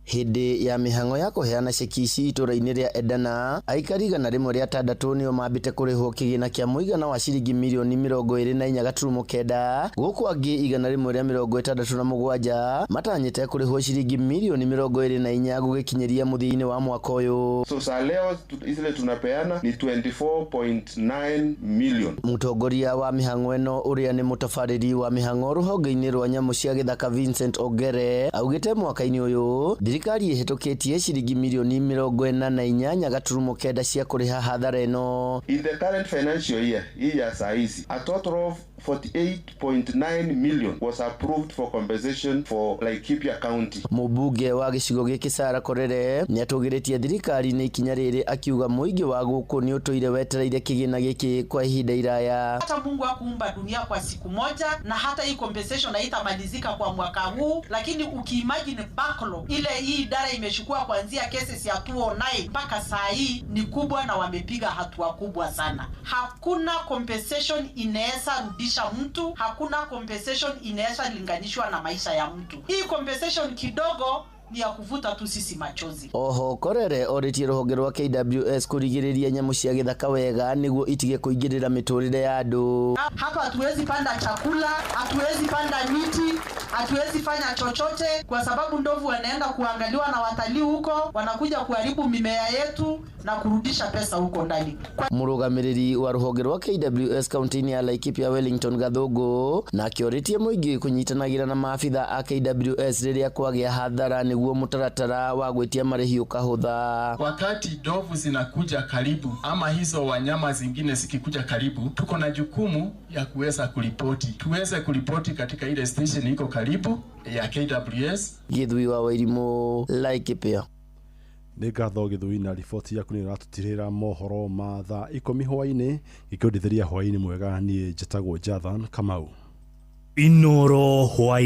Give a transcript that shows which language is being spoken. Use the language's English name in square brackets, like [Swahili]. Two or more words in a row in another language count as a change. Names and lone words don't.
[Kikuyu] Hindi ya mihango ya kuheana ceki ici itura-ini ria Edana, aikari 106 nio mambite kurihwo kigina kia muigana wa ciringi mirioni 24.9 guku angi 167 matanyite kurihwo ciringi mirioni 24 gugikinyiria muthia-ini wa mwaka uyu. [Swahili] So saa leo zile tunapeana ni 24.9 million. [Kikuyu] Mutongoria wa mihango eno uria ni mutafariri wa mihango ruhonge-ini rwa nyamu cia githaka Vincent Ogere augite mwaka-ini uyu thirikari ihitukitie ciringi mirioni 48.9 cia kuriha hathara eno. [English] In the current financial year, [Swahili] hii ya saa hizi, [English] a total of 48.9 million was approved for compensation for Laikipia County. [Kikuyu] Mubunge wa gicigo giki Sarah Korere ni atugiritie thirikari ni ikinya riri akiuga muingi wa guku ni utuire wetereire kigina giki kwa ihinda iraya. [Swahili] Hata Mungu hakuumba dunia kwa siku moja, na hata hii compensation haitamalizika kwa mwaka huu, lakini ukiimagine backlog ile hii idara imechukua kuanzia cases ya 209 mpaka saa hii ni kubwa, na wamepiga hatua kubwa sana. Hakuna compensation inaweza rudisha mtu, hakuna compensation inaweza linganishwa na maisha ya mtu. Hii compensation kidogo ni ya kuvuta tu sisi machozi. [Kikuyu] Oho Korere oritie ruhonge rwa KWS kurigiriria nyamu cia githaka wega niguo itige kuingirira miturire ya andu. [Swahili] Hapa hatuwezi panda chakula, hatuwezi panda miti, hatuwezi fanya chochote kwa sababu ndovu wanaenda kuangaliwa na watalii huko, wanakuja kuharibu mimea yetu na kurudisha pesa huko ndani. [Kikuyu] Murugamiriri wa ruhonge rwa KWS kaunti-ini ya Laikipia Wellington Gathugu na kioritie muingi kunyitanagira na maafitha a KWS riria kwagia hathara niguo mutaratara wa gwitia marihi ukahutha. [Swahili] Wakati ndovu zinakuja karibu ama hizo wanyama zingine zikikuja karibu, tuko na jukumu ya kuweza kuripoti. Tuweze kuripoti katika ile station iko karibu ya KWS. [Kikuyu] Githui wa Wairimu, Laikipia. Nĩ ngatho Githui na riboti yaku nĩ ũratutirĩra mohoro ma thaa 10 hwaĩ-inĩ gĩkĩndithĩria hwaĩ-inĩ mwega niĩ njĩtagwo Jathan Kamau. Inoro hwaĩ-inĩ.